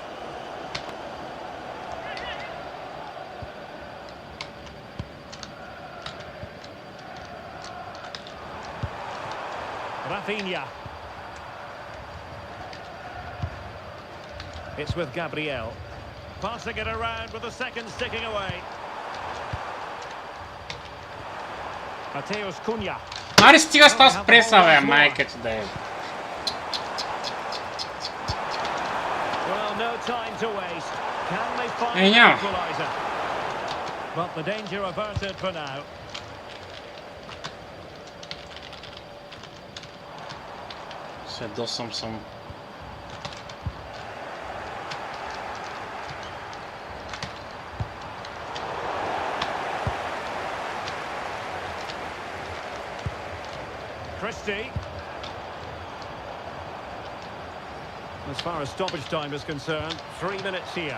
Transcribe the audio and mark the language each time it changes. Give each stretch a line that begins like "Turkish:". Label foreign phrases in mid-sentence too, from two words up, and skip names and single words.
English: Rafinha. It's with Gabriel. Passing it around with the second sticking away. Mateus Cunha.
Bulgarian: Аре стига с тази преса, бе, майка ти да е.
English: Well, no time to waste. Can they find Hey, the now. equaliser? But the danger averted for now.
Bulgarian: Сведосам съм.
English: Christie. As far as stoppage time is concerned, 3 minutes here.